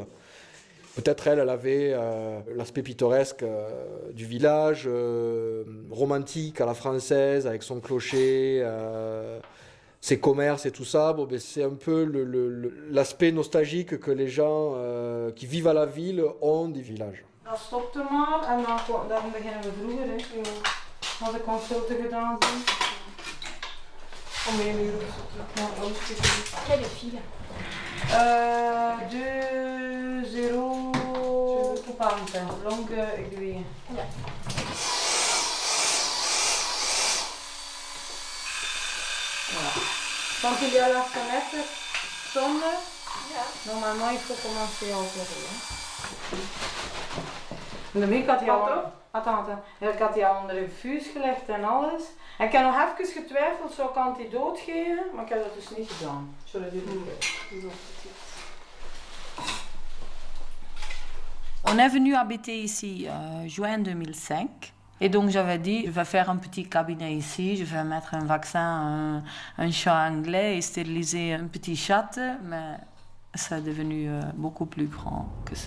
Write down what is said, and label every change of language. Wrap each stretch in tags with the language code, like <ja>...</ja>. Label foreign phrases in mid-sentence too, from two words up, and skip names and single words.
<fr>Peut-être elle avait l'aspect pittoresque du village, romantique à la française, avec son clocher, ses commerces et tout ça. Bon, ben, c'est un peu l'aspect nostalgique que les gens qui vivent à la ville ont des villages.</fr> <nl>Dat stopt er maar en dan beginnen we vroeger. Hè. Als de consulten gedaan zijn. Om 1 uur of zo terug naar Oost.</nl> <fr>Quelle fille 2,050, longue aiguille.</fr> <nl>Ja.</nl> <fr>Voilà. Quand il y a la fenêtre sonne, normalement il faut commencer à opérer.</fr> <nl>Ik had die al, ik had die al onder een vuus gelegd en alles. En ik heb nog even getwijfeld, zou ik antidoot geven, maar ik heb dat dus niet gedaan.</nl> <fr>On est venu habiter ici juin 2005. Et donc j'avais dit, je vais faire un petit cabinet ici, je vais mettre un vaccin, un chat anglais et stériliser un petit chat, mais c'est devenu beaucoup plus grand que ça.</fr>